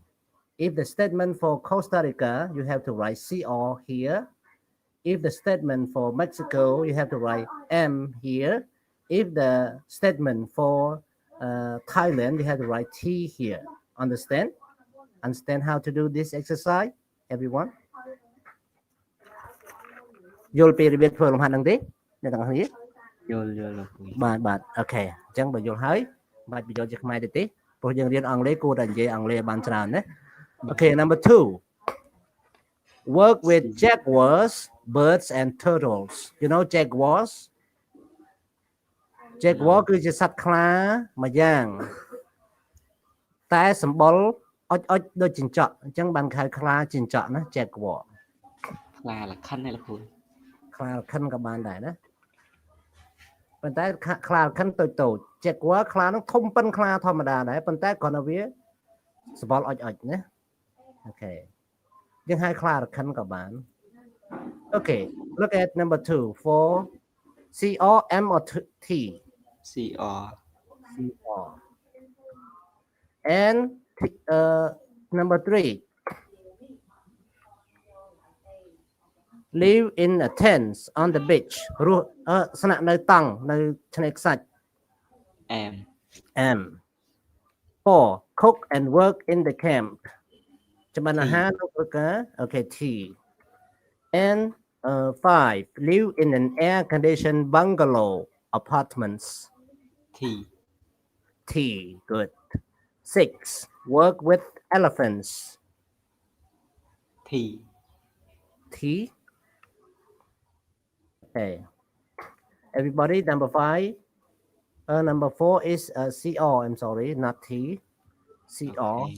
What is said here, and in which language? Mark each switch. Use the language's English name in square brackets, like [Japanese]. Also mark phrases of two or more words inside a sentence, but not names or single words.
[English] If the statement for Costa Rica, you have to write CR here. If the statement for Mexico, you have to write M here. If the statement for Thailand, you have to write T here. Understand? Understand how to do this exercise, everyone? [Khmer] យល់ពីរបៀបធ្វើលំហាត់ហ្នឹងទេអ្នកទាំងអស់គ្នាយល់លោកគ្រូបាទអូខេអញ្ចឹងបើយល់ហើយបាច់បញ្យល់ជាខ្មែរទេព្រោះយើងរៀនអង់គ្លេសគួរតែនិយាយអង់គ្លេសឲ្យបានច្រើនណាអូខេ [English] number 2 work with jaguars birds and turtles you know jaguar [Khmer] គឺជាសត្វខ្លាមួយយ៉ាងតែសម្បុរអុចដូចចិញ្ចក់អញ្ចឹងបានហៅខ្លាចិញ្ចក់ណា jaguar ខ្លាល ខិនឯលោកគ្រូខ្លាលខិនក៏បានដែរណាប៉ុន្តែខ្លាលខិនតូច jaguar ខ្លានោះធំប៉ុនខ្លាធម្មតាដែរប៉ុន្តែគ្រាន់តែវាសម្បុរអុចណាអូខេយើងហៅខ្លាលខិនក៏បាន [English] Okay look at number 2 for CR M or T CR and number 3 live in a tent on the beach [Khmer] រស់ស្នាក់នៅតង់នៅឆ្នេរខ្សាច់ [English] M 4 cook and work in the camp [Khmer] ចម្អិនអាហារនៅព្រឹត្តិការណ៍ [English] okay T and 5 live in an air conditioned bungalow apartments T good 6 work with elephants T okay everybody number 5 number 4 is CR I'm sorry not T CR okay.